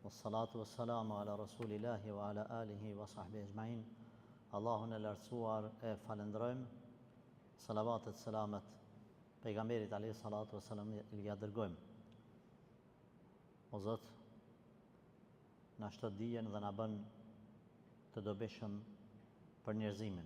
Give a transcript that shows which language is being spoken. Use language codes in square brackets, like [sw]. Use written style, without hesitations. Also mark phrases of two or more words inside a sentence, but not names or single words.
[ar] والصلاة والسلام على رسول الله وعلى آله وصحبه أجمعين. [sq] Allahun e lartësuar e falendrojmë. Salavatet, selamet pejgamberit [ar] عليه الصلاة والسلام [sq] ja dërgojmë. O Zot, na shtot dijen dhe na bën të dobishëm për njerëzimin.